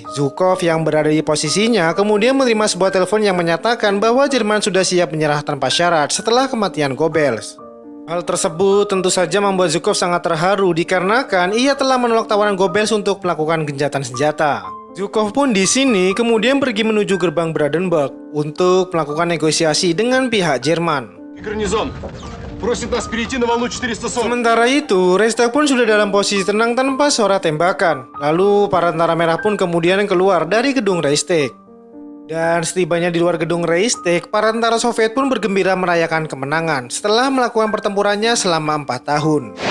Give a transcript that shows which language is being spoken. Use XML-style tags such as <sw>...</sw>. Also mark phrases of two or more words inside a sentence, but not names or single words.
<id>Zhukov yang berada di posisinya kemudian menerima sebuah telepon yang menyatakan bahwa Jerman sudah siap menyerah tanpa syarat setelah kematian Goebbels. Hal tersebut tentu saja membuat Zhukov sangat terharu dikarenakan ia telah menolak tawaran Goebbels untuk melakukan gencatan senjata. Zhukov pun di sini kemudian pergi menuju gerbang Brandenburg untuk melakukan negosiasi dengan pihak Jerman.</id> <ru>Гарнизон просит нас перейти на волну 440.</ru> <id>Sementara itu, Reichstag pun sudah dalam posisi tenang tanpa suara tembakan. Lalu para tentara merah pun kemudian keluar dari gedung Reichstag. Dan setibanya di luar gedung Reichstag, para tentara Soviet pun bergembira merayakan kemenangan setelah melakukan pertempurannya selama 4 tahun.</id>